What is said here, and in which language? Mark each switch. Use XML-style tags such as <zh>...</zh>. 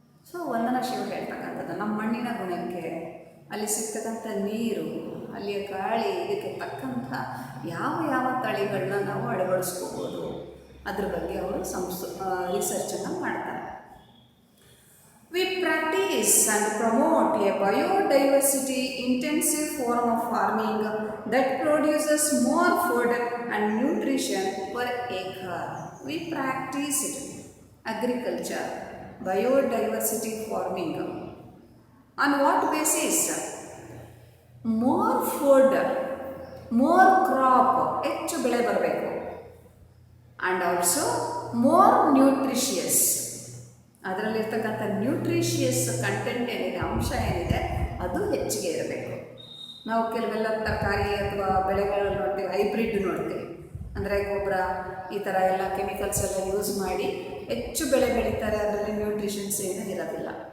<kn>So ವಂದನಾಶ್ರೀ ಹೇಳ್ತಕ್ಕಂಥದ್ದು ನಮ್ಮ ಮಣ್ಣಿನ ಗುಣಕ್ಕೆ, ಅಲ್ಲಿ ಸಿಗ್ತಕ್ಕಂಥ ನೀರು, ಅಲ್ಲಿಯ ಗಾಳಿ, ಇದಕ್ಕೆ ತಕ್ಕಂಥ ಯಾವ ತಳಿಗಳನ್ನ ನಾವು ಅಳವಡಿಸ್ಕೋಬೋದು ಅದ್ರ ಬಗ್ಗೆ ಅವರು ರಿಸರ್ಚನ್ನು ಮಾಡ್ತಾರೆ.</kn> <en>We practice and promote a biodiversity intensive form of farming that produces more food and nutrition per acre. We practice it. Agriculture, biodiversity farming. On what basis? More food, more crop,</en> <kn>ಹೆಚ್ಚು ಬೆಳೆ ಬರಬೇಕು.</kn> <en>and also more nutritious,</en> <kn>ಅದರಲ್ಲಿರ್ತಕ್ಕಂಥ nutritious content ಏನಿದೆ, ಅಂಶ ಏನಿದೆ, ಅದು ಹೆಚ್ಚಿಗೆ ಇರಬೇಕು. ನಾವು ಕೆಲವೆಲ್ಲ ತರಕಾರಿ ಅಥವಾ ಬೆಳೆಗಳು ನೋಡ್ತೀವಿ, ಹೈಬ್ರಿಡ್ ನೋಡ್ತೀವಿ, ಅಂದರೆ ಗೊಬ್ಬರ ಈ ಥರ ಎಲ್ಲ ಕೆಮಿಕಲ್ಸ್ ಎಲ್ಲ ಯೂಸ್ ಮಾಡಿ ಹೆಚ್ಚು ಬೆಳೆ ಬೆಳೀತಾರೆ, ಅದರಲ್ಲಿ ನ್ಯೂಟ್ರಿಷನ್ಸ್ ಏನೂ ಇರೋದಿಲ್ಲ.</kn>